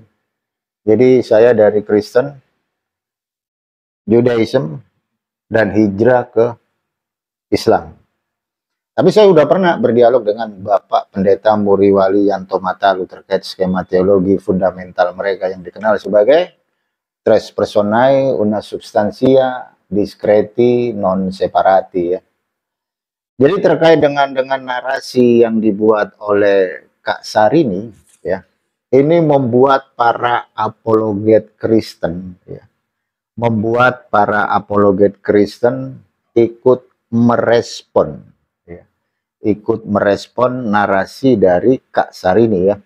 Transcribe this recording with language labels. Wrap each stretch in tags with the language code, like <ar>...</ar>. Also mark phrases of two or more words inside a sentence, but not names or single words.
<id>Jadi saya dari Kristen, Judaism, dan hijrah ke Islam. Tapi saya sudah pernah berdialog dengan Bapak Pendeta Muriwali Yanto Matalu terkait skema teologi fundamental mereka yang dikenal sebagai</id> <la>tres personae una substantia discreti non separati</la> <id>ya. Jadi terkait dengan narasi yang dibuat oleh Kak Sarini ya, ini membuat para apologet Kristen ya, membuat para apologet Kristen ikut merespon ya, ikut merespon narasi dari Kak Sarini ya.</id>